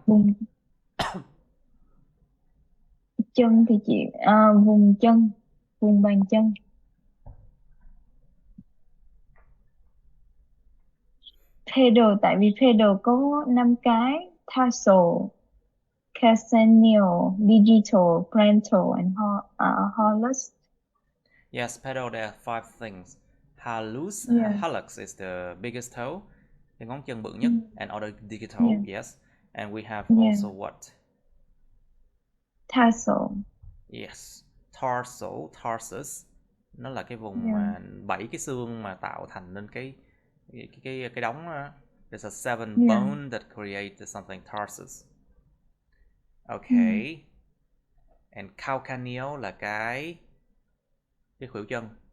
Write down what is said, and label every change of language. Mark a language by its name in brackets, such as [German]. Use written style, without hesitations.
[Vietnamese] Vùng chân thì chị vùng chân, vùng bàn chân. Pedal, tại vì pedal có 5 cái: tarsal, calcaneal, digital, parental and holus. [English] Yes, pedal there are 5 things. Hallux is the biggest toe, [Vietnamese] cái ngón chân bự nhất, [English] and other digital, yes. And we have also what? Tarsal. Yes, tarsus. [Vietnamese] Nó là cái vùng mà 7 cái xương mà tạo thành nên cái đống đó. [English] There's a 7 bone that create something tarsus. Okay. [Vietnamese] And calcaneal là cái khuỷu chân.